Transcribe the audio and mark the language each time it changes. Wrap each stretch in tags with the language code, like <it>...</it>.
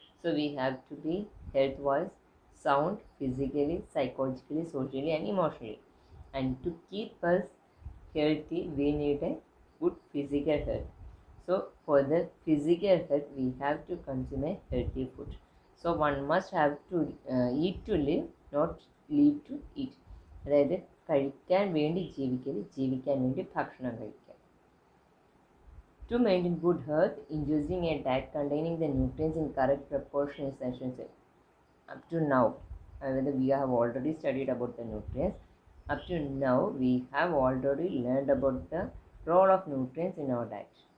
<en>So we have to be health wise, sound physically, psychologically, socially and emotionally. And to keep us healthy, we need a good physical health. So for the physical health, we have to consume a healthy food. So one must have to eat to live, not live to eat.</en> <ml>അതായത് കഴിക്കാൻ വേണ്ടി ജീവിക്കല് ജീവിക്കാൻ വേണ്ടി ഭക്ഷണം കഴിക്കാം.</ml> <en>To maintain good health, introducing a diet containing the nutrients in correct proportion is essential. Up to now, we have already studied about the nutrients. Up to now, we have already learned about the role of nutrients in our diet.</en>